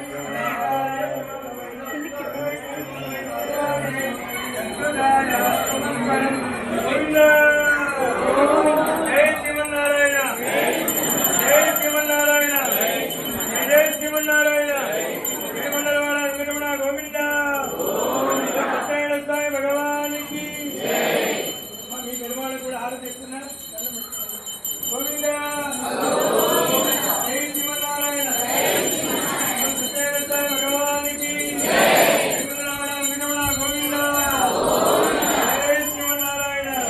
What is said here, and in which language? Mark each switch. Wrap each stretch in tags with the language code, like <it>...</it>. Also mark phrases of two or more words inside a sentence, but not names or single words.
<hi>गोविंद जय श्रीमन्नारायण जय श्रीमन्नारायण जय श्रीमन्नारायण श्रीमन्नारायण वेंकटरमण गोविंद सत्यनारायण स्वामी भगवान की</hi> <te>మీ పెరుమాళ్ళు కూడా హారతి ఇస్తున్నారు</te> <hi>గోవింద</hi> <te>జై శ్రీమన్నారాయణ సత్యనారాయణ స్వామి భగవానికి శ్రీమన్నారాయణ వెంకటరమణ గోవింద జై శ్రీమన్నారాయణ</te>